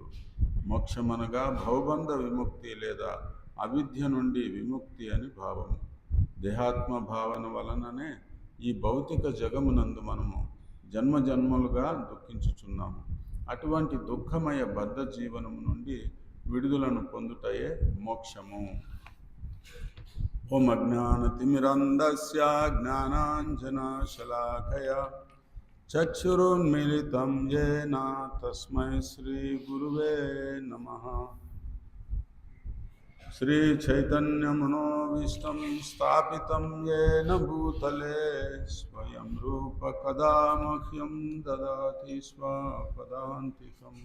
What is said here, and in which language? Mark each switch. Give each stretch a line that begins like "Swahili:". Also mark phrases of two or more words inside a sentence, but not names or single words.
Telugu: మోక్షమనగా భవబంధ విముక్తి లేదా అవిద్య నుండి విముక్తి అని భావము. దేహాత్మ భావన వలననే ఈ భౌతిక జగమునందు మనము జన్మజన్మలుగా దుఃఖించుచున్నాము. అటువంటి దుఃఖమయ బద్ధ జీవనము నుండి విడుదలను పొందుటయే మోక్షము.
Sanskrit: ओम अज्ञानतिमिरन्धस्य ज्ञानाञ्जनशलाकया चक्षुरुन्मीलितं येन तस्मै श्रीगुरुवे नमः। श्रीचैतन्यमनोभीष्टं स्थापितं येन भूतले स्वयं रूप कदा मह्यं ददाति स्वपदान्तिकम्।